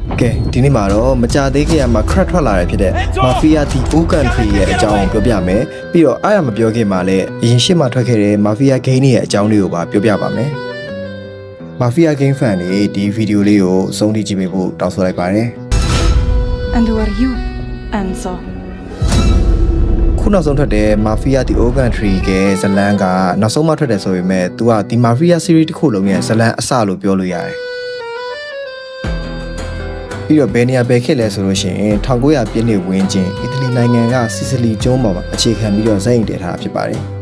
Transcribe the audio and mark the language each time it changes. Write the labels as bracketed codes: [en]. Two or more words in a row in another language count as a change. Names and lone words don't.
[my] ကဲဒီနေ့မှာတော့မကြသေးခင်မှာ crack ထွက်လာတယ်ဖြစ်တဲ့ Mafia The Old Country ရဲ့အကြောင်းပြောပြမယ်ပြီးတော့အားရမပြောခင်မှာလည်းအရင်ရှစ်မှာထွက်ခဲ့တဲ့ Mafia Game ရဲ့အကြောင်းလေးကိုပါပြောပြပါမယ် Mafia Game fan တွေဒီဗီဒီယိုလေးကိုအဆုံးထိကြည့်ပေးဖို့တောင်းဆိုလိုက်ပါတယ် [en] And who are you, Enzo? [my] ခုနောက်ဆုံးထွက်တဲ့ Mafia The Old Country ရဲ့ဇလန်းကနောက်ဆုံးမှထွက်တယ်ဆိုပေမဲ့ तू ကဒီ Mafia series တစ်ခုလုံးရဲ့ဇလန်းအစလို့ပြောလို့ရတယ်ပြီးတော့ဘယ်နေရာပဲခက်လဲဆိုလို့ရှိရင်1900ပြည့်နှစ်ဝန်းကျင်အီတလီနိုင်ငံကစီစလီကျွန်းပေါ်မှာအခြေခံပြီးတော့ဇက်ရင်တည်ထားတာဖြစ်ပါတယ်